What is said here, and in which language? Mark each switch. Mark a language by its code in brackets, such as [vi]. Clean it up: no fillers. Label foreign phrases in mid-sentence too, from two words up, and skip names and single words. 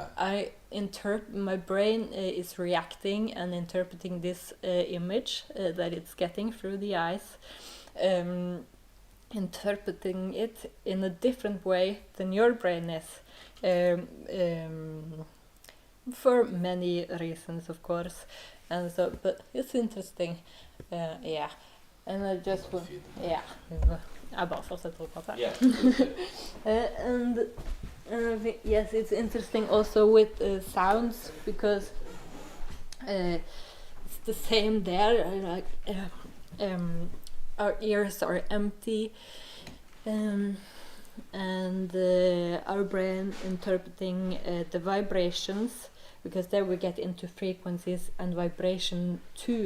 [en] My brain is reacting and interpreting this image that it's getting through the eyes, interpreting it in a different way than your brain is, for many reasons, of course, and so. But it's interesting, yeah. And I just yeah. [no] Jeg bare fortsetter å prate. [en] And yes, it's interesting also with sounds, because it's the same there. Like our ears are empty, and our brain interpreting the vibrations, because there we get into frequencies and vibration too.